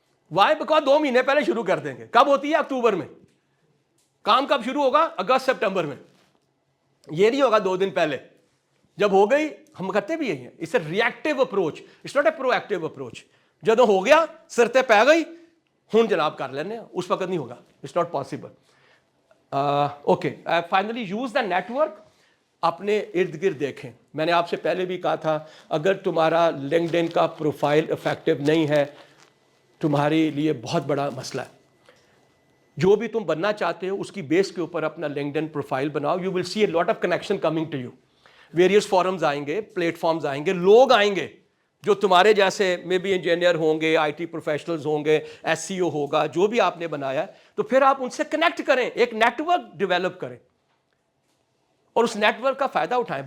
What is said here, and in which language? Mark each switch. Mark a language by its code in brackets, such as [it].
[en] Why? Because [ur] 2 مہینے پہلے شروع کر دیں گے. کب ہوتی ہے؟ اکتوبر میں. کام کب شروع ہوگا؟ اگست سپٹمبر میں. یہ نہیں ہوگا 2 دن پہلے. جب ہو گئی, ہم کرتے بھی یہی ہیں, [en] It's a reactive approach, it's not a proactive approach. [ur] جب ہو گیا, سرتے پہ گئی, ہوں جناب کر لینے, اس وقت نہیں ہوگا. [en] It's not possible. Okay, finally use the network. [ur] اپنے ارد گرد دیکھیں. میں نے آپ سے پہلے بھی کہا تھا اگر تمہارا لنکڈ ان کا پروفائل افیکٹو نہیں ہے تمہارے لیے بہت بڑا مسئلہ ہے. جو بھی تم بننا چاہتے ہو اس کی بیس کے اوپر اپنا لنکڈ ان پروفائل بناؤ. [en] You will see a lot of connection coming to you. [ur] Various forums آئیں گے, پلیٹ فارمز آئیں گے, لوگ آئیں گے جو تمہارے جیسے میں بھی انجینئر ہوں گے, آئی ٹی پروفیشنلز ہوں گے, ایس سی او ہوگا, جو بھی آپ نے بنایا ہے, تو پھر آپ ان سے کنیکٹ کریں, ایک نیٹ ورک ڈیولپ کریں اور اس نیٹ ورک کا فائدہ اٹھائیں.